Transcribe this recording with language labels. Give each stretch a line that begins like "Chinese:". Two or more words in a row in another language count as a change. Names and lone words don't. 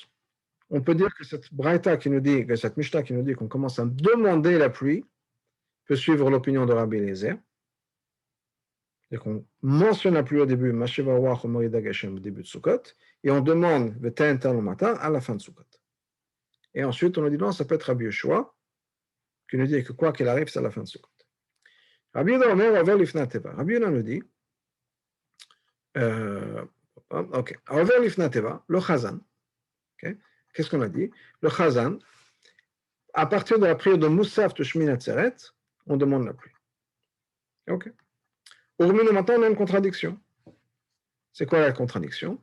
French: On peut dire que cette braïta qui nous dit, que cette Mishnah qui nous dit qu'on commence à demander la pluie peut suivre l'opinion de Rabbi Eliezer. C'est-à-dire qu'on mentionne la pluie au début,
Hebrew: משיב הרוח ומוריד הגשם
French: au début de Sukkot, et on demande V'ten le matin à la fin de Sukkot. Et ensuite, on nous dit non, ça peut être Rabbi Yeshua, qui nous dit que quoi qu'il arrive, c'est à la fin de Sukkot.
Hebrew: רבי יהודה אומר עובר לפני התיבה.
French: Rabbi Yehuda nous dit, ok,
Hebrew: עובר לפני התיבה,
French: le Chazan. Okay. Qu'est-ce qu'on a dit? Le Chazan, à partir de la prière de Moussaf de Shmini Atzeret, on demande la pluie. Ok. Aujourd'hui, maintenant, on a une contradiction. C'est quoi la contradiction?